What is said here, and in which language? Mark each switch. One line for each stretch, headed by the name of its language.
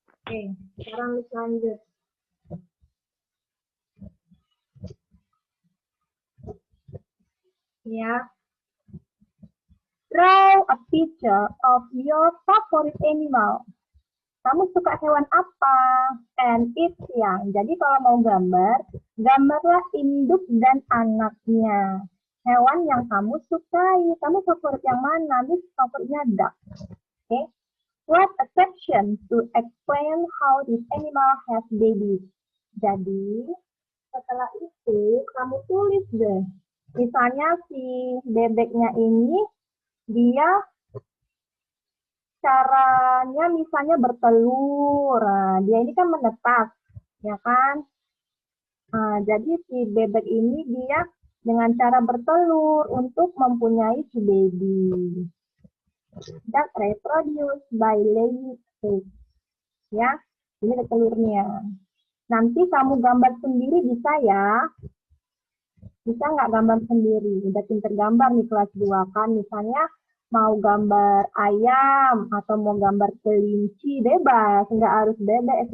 Indonesian: Oke, sekarang lanjut. Ya.
English: Draw a picture of your favorite animal.
Indonesian: Kamu suka hewan apa? And its young. Jadi kalau mau gambarlah induk dan anaknya. Hewan yang kamu sukai. Kamu favorit yang mana? Miss favoritnya duck. Okay.
English: Write a section to explain how this animal has babies.
Indonesian: Jadi setelah itu kamu tulis deh. Misalnya si bebeknya ini dia caranya misalnya bertelur. Nah, dia ini kan menetas, ya kan? Nah, jadi si bebek ini dia dengan cara bertelur untuk mempunyai si baby.
English: That reproduce by laying eggs.
Indonesian: Ya, ini ada telurnya. Nanti kamu gambar sendiri bisa ya. Bisa nggak gambar sendiri? Udah pinter gambar nih kelas 2 kan. Misalnya mau gambar ayam atau mau gambar kelinci, bebas. Nggak harus bebek.